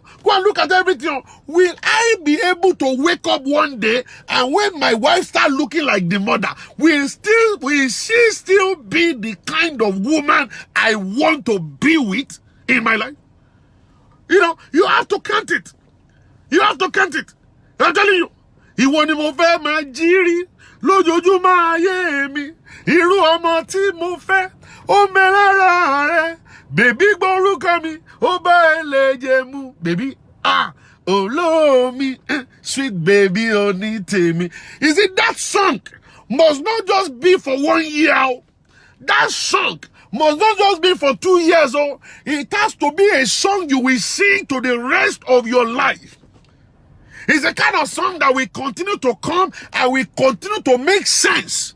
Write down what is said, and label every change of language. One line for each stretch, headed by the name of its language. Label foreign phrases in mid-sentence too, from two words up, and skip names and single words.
English: Go and look at everything, oh. Will I be able to wake up one day and when my wife start looking like the mother, will she still be the kind of woman I want to be with in my life? You have to count it. You have to count it. I'm telling you.
Yoruba: Ìwọ ni mo fẹ́ máa jírí lójoojúmọ́ ayé mi. Irú ọmọ tí mo fẹ́ ó ń bẹ lára rẹ̀. Bèbí gbórúkọ mi ó bá ẹlẹ́jẹ̀ mu. Bèbí olómi
English: sweet baby
Yoruba: oní tèmi.
English: You see, that song must not just be for 1 year. That song must not just be for 2 years. It has to be a song you will sing to the rest of your life. It's the kind of song that will continue to come and will continue to make sense.